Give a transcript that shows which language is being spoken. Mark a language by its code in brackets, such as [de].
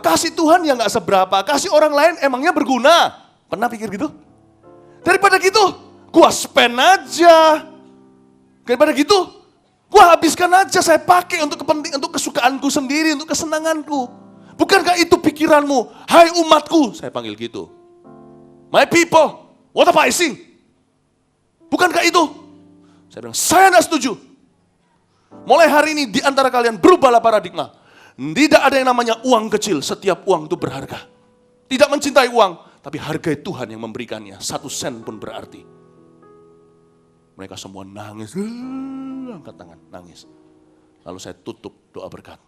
[id] Kasih Tuhan yang gak seberapa, kasih orang lain emangnya berguna. Pernah pikir gitu? Daripada gitu, gua spend aja. Daripada gitu, gua habiskan aja, saya pakai untuk kepentingan, untuk kesukaanku sendiri, untuk kesenanganku. Bukankah itu pikiranmu? Hai umatku, saya panggil gitu. [en] My people, what am I saying? [id] Bukankah itu? Saya bilang, saya tidak setuju. Mulai hari ini di antara kalian berubahlah paradigma. Tidak ada yang namanya uang kecil, setiap uang itu berharga. Tidak mencintai uang, tapi hargai Tuhan yang memberikannya. 1 sen pun berarti. Mereka semua nangis, angkat tangan, nangis. Lalu saya tutup doa berkat.